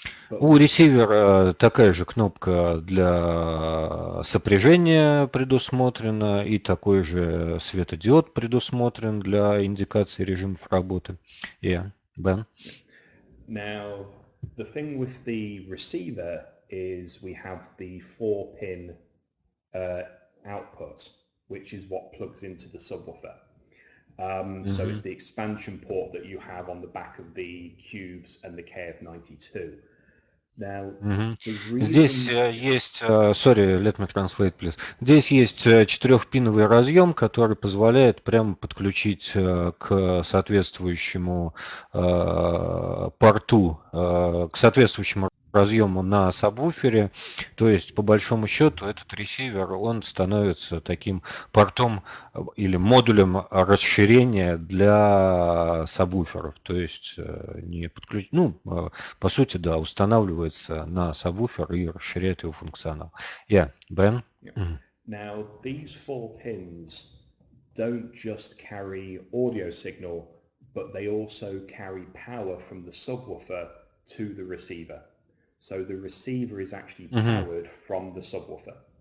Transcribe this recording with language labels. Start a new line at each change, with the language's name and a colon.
Russian: У ресивера такая же кнопка для сопряжения предусмотрена, и такой же светодиод предусмотрен для индикации режимов работы.
English: Yeah, Ben. Now, the thing with the receiver is we have the 4-pin output, which is what plugs into the subwoofer. So it's the expansion port that you have on the back of the Cubes and the KF92.
Russian: Здесь есть,
English: sorry, let me translate, please.
Russian: Здесь есть четырехпиновый разъем, который позволяет прямо подключить к соответствующему порту, к соответствующему разъему на сабвуфере. То есть, по большому счету, этот ресивер, он становится таким портом или модулем расширения для сабвуферов. То есть, не подключ... по сути, да, устанавливается на сабвуфер и расширяет его функционал.
English: Ben? Now, these 4 pins don't just carry audio signal, but they also carry power from the subwoofer to the receiver. So the receiver is actually powered from the subwoofer.